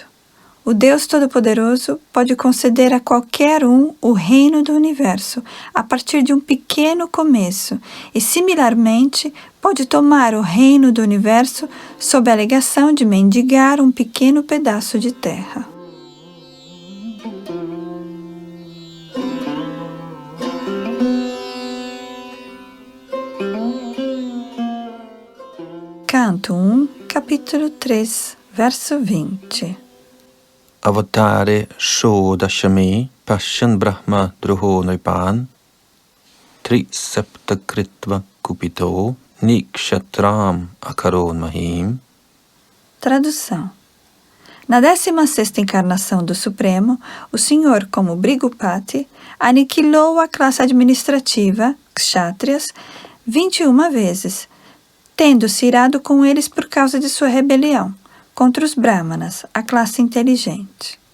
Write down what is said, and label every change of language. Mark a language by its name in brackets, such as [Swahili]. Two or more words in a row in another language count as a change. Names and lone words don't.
[Portuguese] O Deus Todo-Poderoso pode conceder a qualquer um o reino do universo a partir de um pequeno começo e, similarmente, pode tomar o reino do universo sob a alegação de mendigar um pequeno pedaço de terra. Canto 1, capítulo 3, verso 20. [Sanskrit] अवतारे षोडशमे पश्यन् ब्रह्म द्रुहो नृपान् त्रिःसप्तकृत्वः कुपितो निःक्षत्रां अकरोन् महीम्. [Portuguese] Tradução. Na 16ª encarnação do Supremo, o Senhor, como Brigupati, aniquilou a classe administrativa, Kshatriyas, 21 vezes, tendo-se irado com eles por causa de sua rebelião contra os Brahmanas, a classe inteligente.